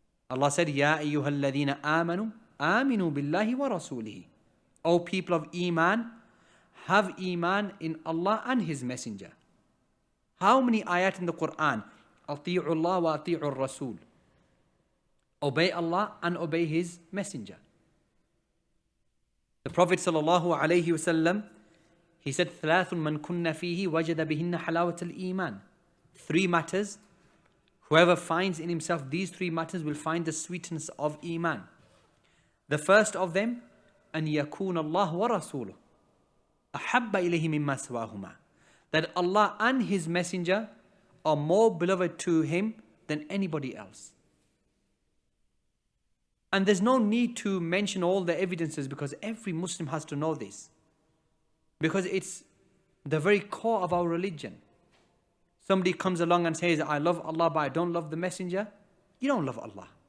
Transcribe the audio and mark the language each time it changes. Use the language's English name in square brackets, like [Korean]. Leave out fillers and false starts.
[English] Allah said, [Arabic] Ya ayyuhal ladhina amanu, aminu billahi wa rasulihi. [English] O people of Iman, have Iman in Allah and His Messenger. How many ayat in the Quran? [Arabic] Ati'u Allah wa ati'u Rasul. [English] Obey Allah and obey His Messenger. The Prophet sallallahu alaihi wasallam, he said, [Arabic] ثلاث من كن فيه وجد بهن حلاوة الإيمان. [English] 3 matters. Whoever finds in himself these 3 matters will find the sweetness of Iman. The first of them, [Arabic] أن يكون الله ورسوله أحب إليه مما سواهما. [English] That Allah and His Messenger are more beloved to him than anybody else. And there's no need to mention all the evidences because every Muslim has to know this. Because it's the very core of our religion. Somebody comes along and says, I love Allah but I don't love the Messenger. You don't love Allah.